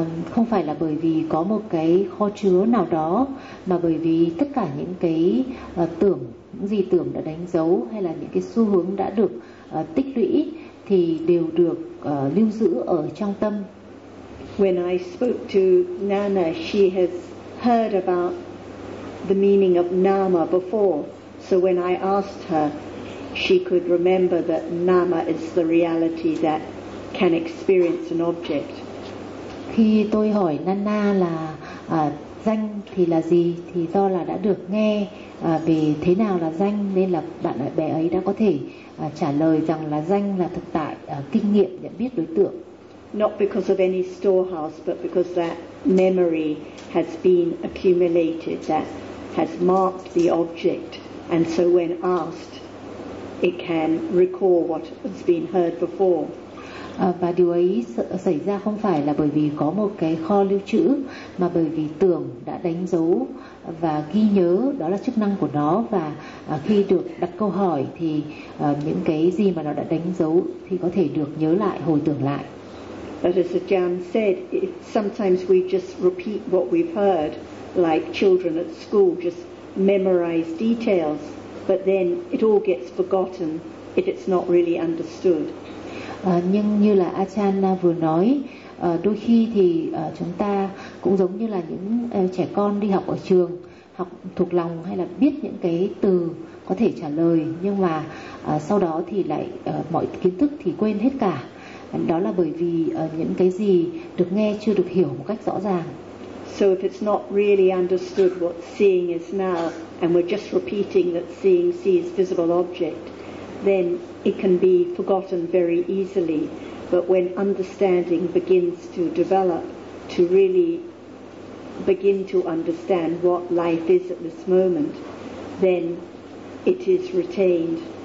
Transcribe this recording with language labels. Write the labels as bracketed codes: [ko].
[vi] Không phải là bởi vì có một cái kho chứa nào đó, mà bởi vì tất cả những cái tưởng, những gì tưởng đã đánh dấu hay là những cái xu hướng đã được tích lũy thì đều được lưu giữ ở trong tâm. [en] When I spoke to Nana, she has heard about the meaning of nama before. So when I asked her, she could remember that nama is the reality that can experience an object. [vi] Khi tôi hỏi Nana là danh thì là gì, thì do là đã được nghe về thế nào là danh, nên là bé ấy đã có thể trả lời rằng là danh là thực tại, kinh nghiệm nhận biết đối tượng. [en] Not because of any storehouse, but because that memory has been accumulated, that has marked the object, and so when asked, it can recall what has been heard before. [vi] Và điều ấy xảy ra không phải là bởi vì có một cái kho lưu trữ, mà bởi vì tưởng đã đánh dấu và ghi nhớ, đó là chức năng của nó. Và khi được đặt câu hỏi thì những cái gì mà nó đã đánh dấu thì có thể được nhớ lại, hồi tưởng lại. [en] But as Ajahn said, sometimes we just repeat what we've heard, like children at school just memorize details, but then it all gets forgotten if it's not really understood. [vi] Nhưng như là Ajahn vừa nói, đôi khi thì chúng ta cũng giống như là những trẻ con đi học ở trường, học thuộc lòng hay là biết những cái từ có thể trả lời, nhưng mà sau đó thì lại mọi kiến thức thì quên hết cả. Đó là bởi vì những cái gì được nghe chưa được hiểu một cách rõ ràng. [en] So if it's not really understood what seeing is now, and we're just repeating that seeing sees visible object, then it can be forgotten very easily. But when understanding begins to develop, to really begin to understand what life is at this moment, then it is retained.